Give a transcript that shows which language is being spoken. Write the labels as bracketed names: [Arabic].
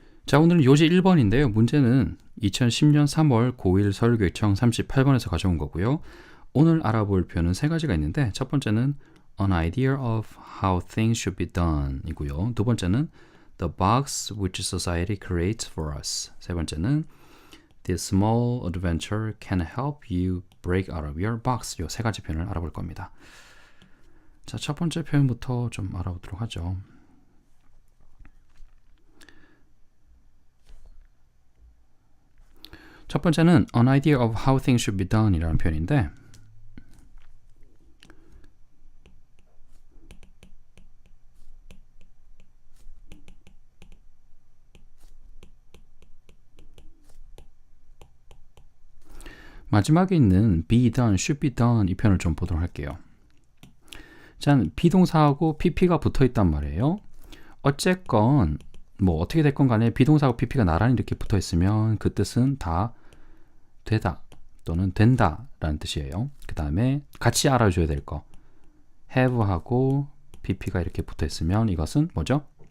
[Korean] 자, 오늘은 요지 1번인데요. 문제는 2010년 3월 고1 서울교육청 38번에서 가져온 거고요. 오늘 알아볼 표현은 세 가지가 있는데 첫 번째는 [English] an idea of how things should be done [Korean] 이고요. [English] 두 번째는 the box which society creates for us. 세 번째는 this small adventure can help you break out of your box. [Korean] 이 세 가지 표현을 알아볼 겁니다. 자, 첫 번째 표현부터 좀 알아보도록 하죠. 첫 번째는 [English] an idea of how things should be done [Korean] 이라는 표현인데 마지막에 있는 [English] be done, should be done [Korean] 이 표현을 좀 보도록 할게요. 자, 비동사하고 pp가 붙어 있단 말이에요. 어쨌건 뭐 어떻게 됐건 간에 비동사하고 pp가 나란히 이렇게 붙어 있으면 그 뜻은 다 되다 또는 된다 라는 뜻이에요. 그 다음에 같이 알아줘야 될 거 have하고 pp가 이렇게 붙어 있으면 이것은 뭐죠?